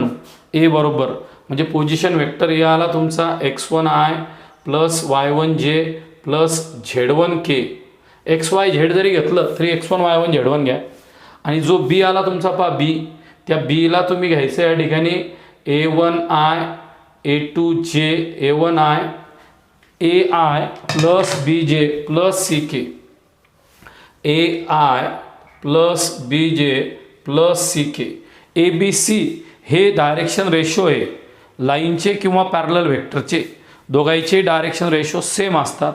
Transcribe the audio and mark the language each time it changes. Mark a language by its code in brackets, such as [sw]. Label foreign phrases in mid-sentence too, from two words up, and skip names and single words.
[mr] ए बरोबर म्हणजे [en] position vector [mr] ए आला तुमचा [en] x1i plus y1 j plus z1 k. x y z [mr] जरी घेतलं तरी x1 y1 z1 घ्या. आणि जो बी आला तुमचा पहा बी, त्या बीला तुम्ही घ्यायचं या ठिकाणी [en] a1i a2j a1i ai plus bj plus ck. ai plus bj plus ck. A B C [mr] हे [en] direction ratio [mr] आहे लाईनचे किंवा पॅरलल वेक्टरचे. दोघांचे [en] direction ratio same [mr] असतात.